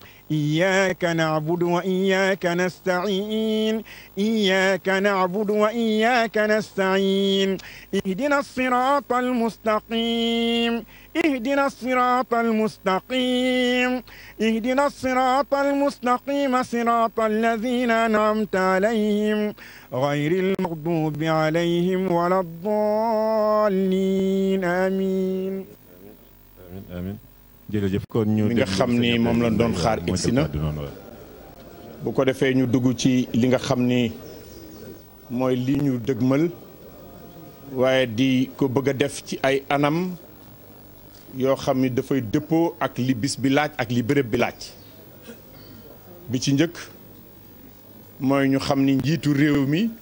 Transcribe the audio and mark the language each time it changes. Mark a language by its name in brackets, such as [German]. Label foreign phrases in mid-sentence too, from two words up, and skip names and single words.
[Arabic] إياك نعبد وإياك نستعين إياك نعبد وإياك نستعين اهدنا الصراط المستقيم اهدنا الصراط المستقيم اهدنا الصراط المستقيم صراط الذين أنعمت عليهم غير المغضوب عليهم ولا الضالين آمين [Wolof] آمين jërëjëf kon ñu mi nga xam ni moom lañ doon xaar egsi na bu ko defee ñu dugg ci li nga xam ni mooy li ñu dëgmal waaye di ko bëgg a def ci ay anam yoo xam ni dafay dëppoo ak li bis bi laaj ak li bërëb bi laaj bi ci njëkk mooy ñu xam ni njiitu réew mi